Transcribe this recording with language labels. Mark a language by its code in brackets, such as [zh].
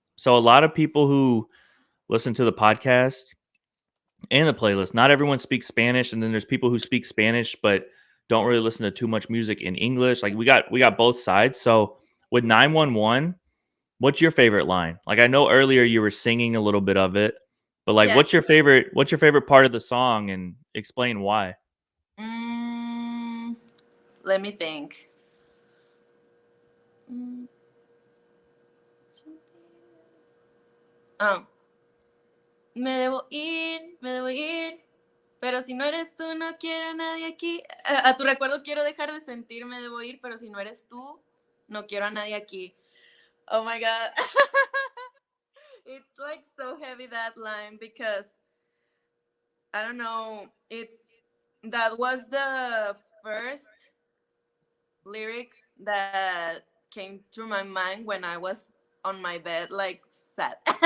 [en] So a lot of people who listen to the podcast and the playlist, not everyone speaks Spanish, and then there's people who speak Spanish but don't really listen to too much music in English. Like we got both sides. So with 911, what's your favorite line? Like I know earlier you were singing a little bit of it, but like Yeah. what's your favorite part of the song and explain why? Mm, Let me think. [es] Mm, oh, me debo ir, pero si no eres tú, no quiero a nadie aquí. A tu recuerdo quiero dejar de sentir, me debo ir, pero si no eres tú, no quiero a nadie aquí. [en] Oh my God. It's like so heavy, that line, because I don't know, that was the first lyrics that came through my mind when I was on my bed, like sad.